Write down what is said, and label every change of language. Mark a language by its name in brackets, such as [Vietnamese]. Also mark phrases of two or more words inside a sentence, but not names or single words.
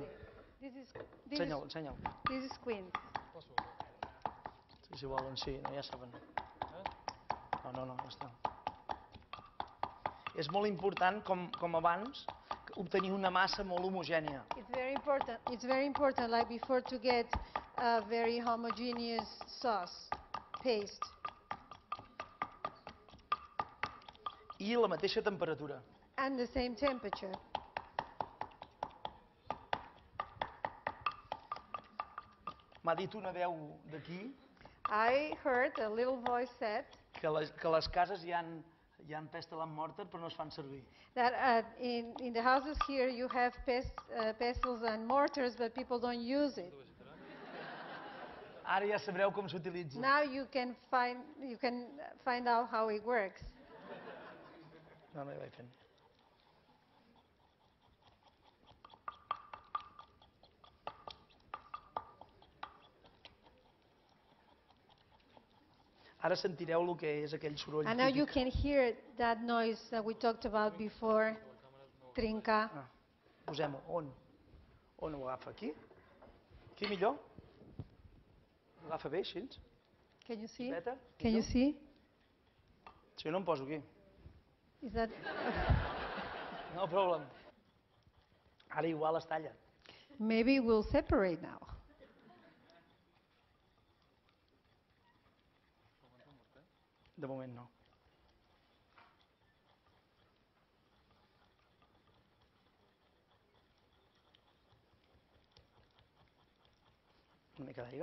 [Catalan] Ensenya'l. [English] This is quince. [Catalan] Si volen, sí, no, ja saben. No, ja està. És molt important, com abans, obtenir una massa molt homogènia. [English] It's very important, like before, to get a very homogeneous sauce, paste. [Catalan] I la mateixa temperatura. [English] And the same temperature. [Catalan] M'ha dit una veu d'aquí [English] I heard a little voice said [Catalan] que les cases hi ha [English] pestle and mortar [Catalan] però no es fan servir. [English] That in the houses here you have pestles and mortars, but people don't use it. [Catalan] Ara ja sabreu com s'utilitza. [English] Now you can find out how it works. [Catalan] No hi vaig fent. Ara sentireu el que és aquell soroll [English] And now you [Catalan] típic. [English] can hear that noise that we talked about before, [Catalan] trinca. Posem-ho. On ho agafa? Aquí? Aquí millor? Ho agafa bé, així? [English] Can you see? Better? Can you see? [Catalan] Si no em poso aquí. [English] Is that? No problem. [Catalan] Ara igual es talla. [English] Maybe we'll separate now. [Catalan] De moment no. Una mica d'aigua.